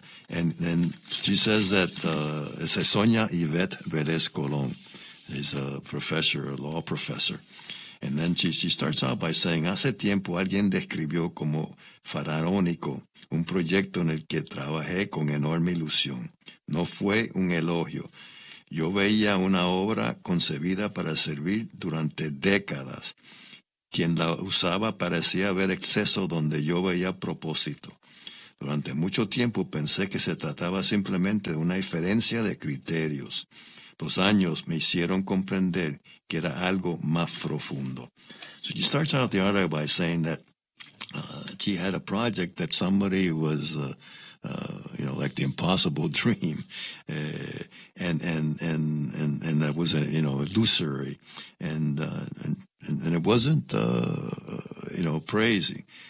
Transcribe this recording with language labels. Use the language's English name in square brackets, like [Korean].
[English] And then she says that Sonia Yvette Velez Colón is a professor, a law professor. And then she starts out by saying, [Spanish] hace tiempo alguien describió como faraónico un proyecto en el que trabajé con enorme ilusión. No fue un elogio. Yo veía una obra concebida para servir durante décadas. Quien la usaba parecía haber exceso donde yo veía propósito. Durante mucho tiempo pensé que se trataba simplemente de una diferencia de criterios. Los años me hicieron comprender que era algo más profundo. [English] So she starts out the article by saying that she had a project that somebody was, like the impossible dream, and that was illusory, and it wasn't praising.